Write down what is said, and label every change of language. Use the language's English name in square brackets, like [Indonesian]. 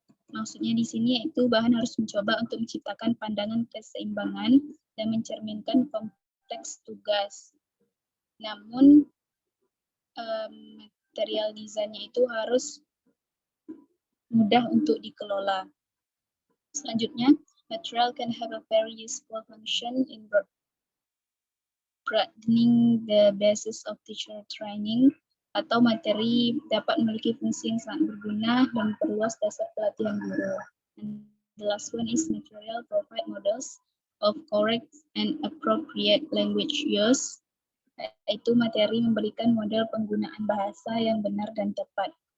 [Indonesian] Maksudnya di sini yaitu bahan harus mencoba untuk menciptakan pandangan keseimbangan dan mencerminkan konteks tugas. Namun material desainnya itu harus mudah untuk dikelola. [English] Selanjutnya, material can have a very useful function in broadening the basis of teacher training. [Indonesian] atau materi dapat memiliki fungsi yang sangat berguna dan memperluas dasar pelatihan guru. [English] And the last one is material provide models of correct and appropriate language use, [Indonesian] yaitu materi memberikan model penggunaan bahasa yang benar dan tepat.